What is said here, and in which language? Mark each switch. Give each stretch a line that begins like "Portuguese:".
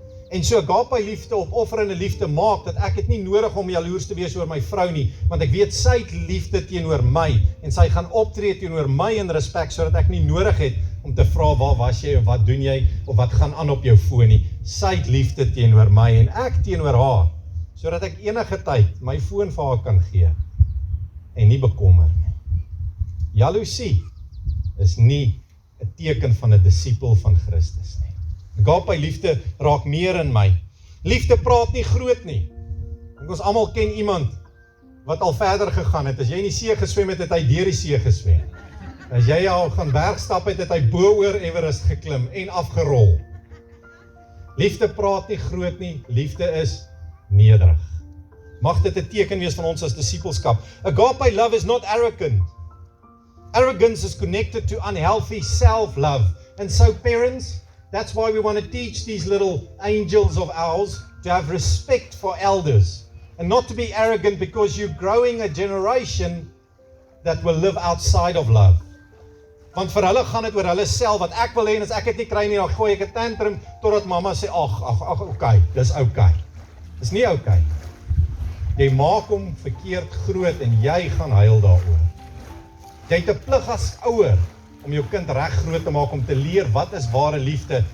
Afrikaans: En so agape liefde, opofferende liefde maak, dat ek het nie nodig om jaloers te wees oor my vrou nie, want ek weet sy het liefde teenoor my, en sy gaan optree teenoor my in respek, sodat ek nie nodig het om te vra, waar was jy, of wat doen jy, of wat gaan aan op jou foon nie. Sy het liefde teenoor my, en ek teenoor haar, sodat ek enige tyd my foon vir haar kan gee, en nie bekommer nie. Jaloesie is nie 'n teken van 'n disipel van Christus nie. Agape liefde raak meer in my. Liefde praat nie groot nie. Ons almal ken iemand wat al verder gegaan het. As jy in die see geswem het, het hy deur die see geswem. As jy al gaan bergstap het, het hy bo oor Everest geklim en afgerol. Liefde praat nie groot nie. Liefde is nederig. Mag dit 'n teken wees van ons as disipelskap.
English: Agape love is not arrogant. Arrogance is connected to unhealthy self-love. And so parents, that's why we want to teach these little angels of ours to have respect for elders and not to be arrogant, because you're growing a generation that will live outside of love.
Afrikaans: Want vir hulle gaan dit oor hulle self, wat ek wil hê, en as ek dit nie kry nie, dan gooi ek 'n tantrum totdat mamma sê, ag, okay, dis okay. Dis nie okay. Jy maak hom verkeerd groot en jy gaan huil daaroor. Jy het 'n plig as ouer om jou kind reg groot te maak, om te leer wat is ware liefde.